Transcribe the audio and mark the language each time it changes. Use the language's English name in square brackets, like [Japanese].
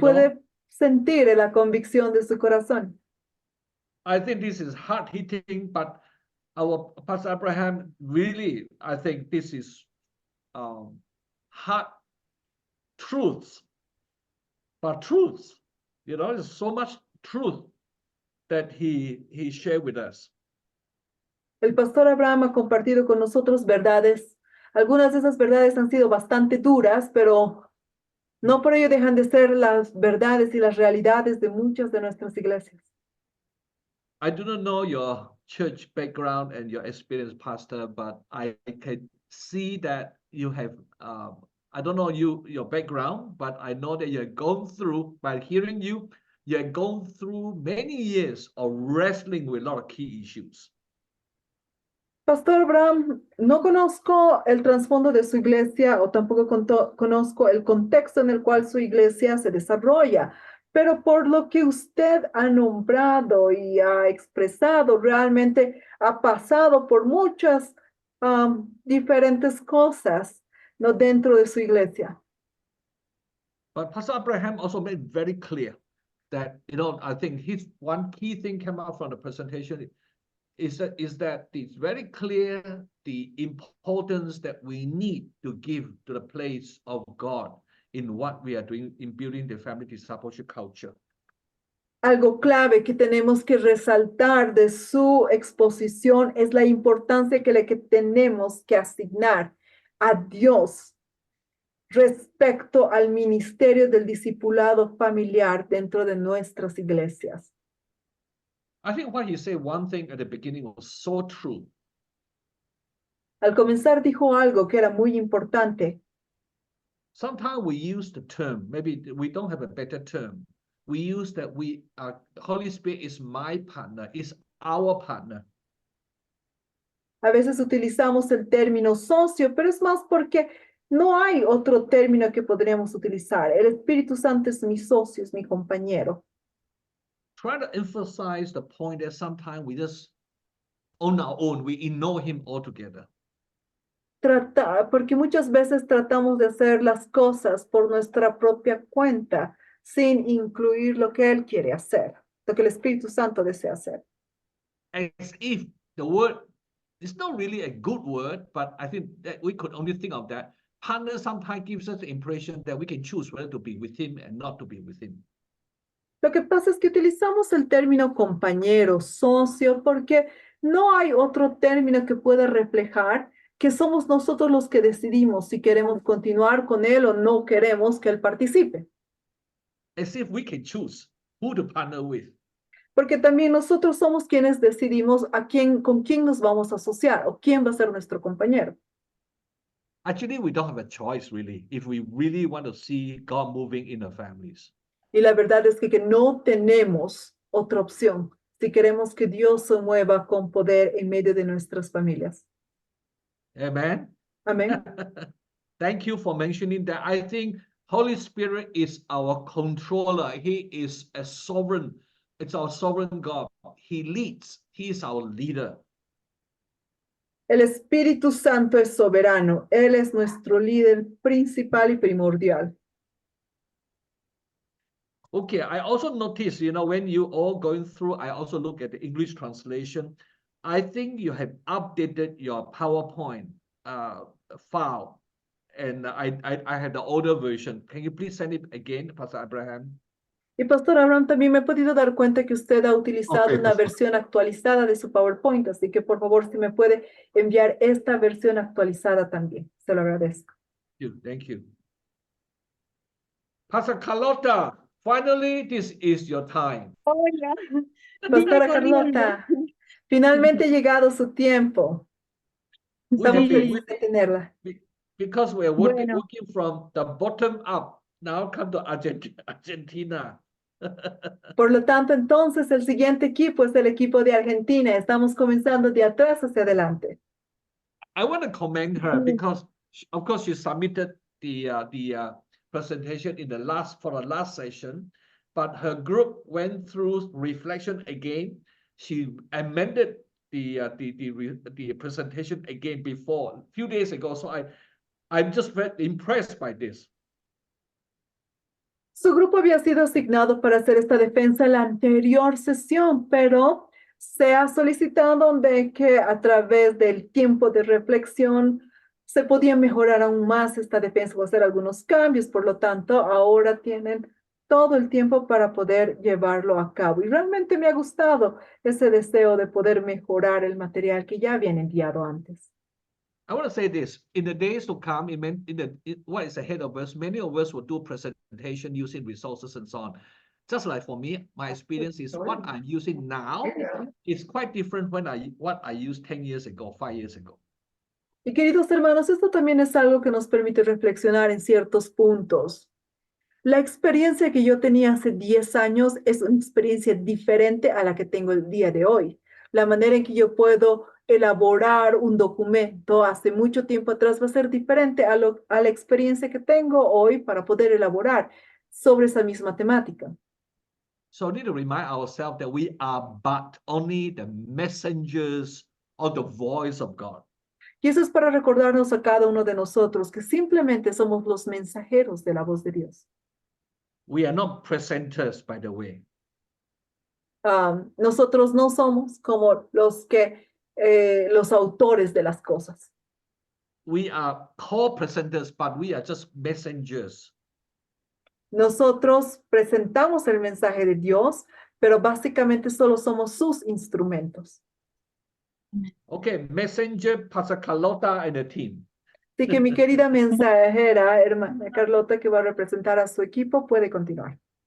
[Spanish] puede sentir en la convicción de su corazón. [English] I think this is hard hitting, but our Pastor Abraham really, I think this is hard truths, but truths. There's so much truth that he shared with us. [Spanish] El pastor Abraham ha compartido con nosotros verdades. Algunas de esas verdades han sido bastante duras, pero no por ello dejan de ser las verdades y las realidades de muchas de nuestras iglesias. [English] I do not know your church background and your experience, Pastor, but I can see that you have, I don't know your background, but I know that you're going through, by hearing you, you're going through many years of wrestling with a lot of key issues. [Spanish] Pastor Abraham, no conozco el trasfondo de su iglesia o tampoco conozco el contexto en el cual su iglesia se desarrolla, pero por lo que usted ha nombrado y ha expresado, realmente ha pasado por muchas diferentes cosas, ¿no? Dentro de su iglesia. [English] But Pastor Abraham also made very clear that, I think his one key thing came out from the presentation is that it's very clear the importance that we need to give to the place of God in what we are doing in building the family discipleship culture. [Spanish] Algo clave que tenemos que resaltar de su exposición es la importancia que tenemos que asignar a Dios respecto al ministerio del discipulado familiar dentro de nuestras iglesias. [English] I think what he said one thing at the beginning was so true. [Spanish] Al comenzar dijo algo que era muy importante. [English] Sometimes we use the term, maybe we don't have a better term. We use that Holy Spirit is my partner, is our partner. [Spanish] A veces utilizamos el término socio, pero es más porque no hay otro término que podríamos utilizar. El Espíritu Santo es mi socio, es mi compañero. [English] Try to emphasize the point that sometimes we just on our own. We ignore him altogether. [Spanish] Porque muchas veces tratamos de hacer las cosas por nuestra propia cuenta, sin incluir lo que Él quiere hacer, lo que el Espíritu Santo desea hacer. [English] As if the word is not really a good word, but I think that we could only think of that. Partner sometimes gives us the impression that we can choose whether to be with him and not to be with him. [Spanish] Lo que pasa es que utilizamos el término compañero, socio, porque no hay otro término que pueda reflejar que somos nosotros los que decidimos si queremos continuar con Él o no queremos que Él participe. [English] As if we can choose who to partner with. [Spanish] Porque también nosotros somos quienes decidimos con quién nos vamos a asociar o quién va a ser nuestro compañero. [English] Actually, we don't have a choice, really, if we really want to see God moving in our families. [Spanish] Y la verdad es que no tenemos otra opción si queremos que Dios se mueva con poder en medio de nuestras familias. [English] Amen. [Spanish] Amén. [English] Thank you for mentioning that. I think Holy Spirit is our controller. He is a sovereign. It's our sovereign God. He leads. He is our leader. [Spanish] El Espíritu Santo es soberano. Él es nuestro líder principal y primordial. [English] Okay, I also noticed, when you all going through, I also look at the English translation. I think you have updated your PowerPoint file, and I had the older version. Can you please send it again, Pastor Abraham? [Spanish] Y Pastor Abraham, también me he podido dar cuenta que usted ha utilizado [English] Ok, [Spanish] una [English] pastor. [Spanish] versión actualizada de su PowerPoint, así que por favor, si me puede enviar esta versión actualizada también. Se lo agradezco. [English] Thank you. Pastor Carlota, finally, this is your time. [Spanish] Hola, Pastora vine corriendo. Carlota, finalmente ha llegado su tiempo. Estamos [English] have been [Spanish] felices de tenerla. [English] Because we're working, [Spanish] Bueno. [English] working from the bottom up. Now come to Argentina. [Spanish] Por lo tanto, entonces, el siguiente equipo es el equipo de Argentina. Estamos comenzando de atrás hacia adelante. [English] I want to commend her because, of course, she submitted the presentation in the last session, but her group went through reflection again. She amended the presentation again before a few days ago. So I'm just very impressed by this. [Spanish] Su grupo había sido asignado para hacer esta defensa en la anterior sesión, pero se ha solicitado de que a través del tiempo de reflexión se podía mejorar aún más esta defensa o hacer algunos cambios. Por lo tanto, ahora tienen todo el tiempo para poder llevarlo a cabo. Y realmente me ha gustado ese deseo de poder mejorar el material que ya habían enviado antes. [English] I want to say this, in the days to come, what is ahead of us, many of us will do presentation using resources and so on. Just like for me, my experience is what I'm using now is quite different what I used 10 years ago, 5 years ago. [Spanish] Y queridos hermanos, esto también es algo que nos permite reflexionar en ciertos puntos. La experiencia que yo tenía hace 10 años es una experiencia diferente a la que tengo el día de hoy. La manera en que yo puedo elaborar un documento hace mucho tiempo atrás va a ser diferente a la experiencia que tengo hoy para poder elaborar sobre esa misma temática. [English] So we need to remind ourselves that we are but only the messengers of the voice of God. [Spanish] Y eso es para recordarnos a cada uno de nosotros que simplemente somos los mensajeros de la voz de Dios. [English] We are not presenters, by the way. [Spanish] Nosotros no somos como los autores de las cosas. [English] We are co-presenters, but we are just messengers. [Spanish] Nosotros presentamos el mensaje de Dios, pero básicamente solo somos sus instrumentos. [English] Okay, messenger, Pastor Carlota and the team. [Spanish] Así que mi querida mensajera, hermana Carlota, que va a representar a su equipo, puede continuar.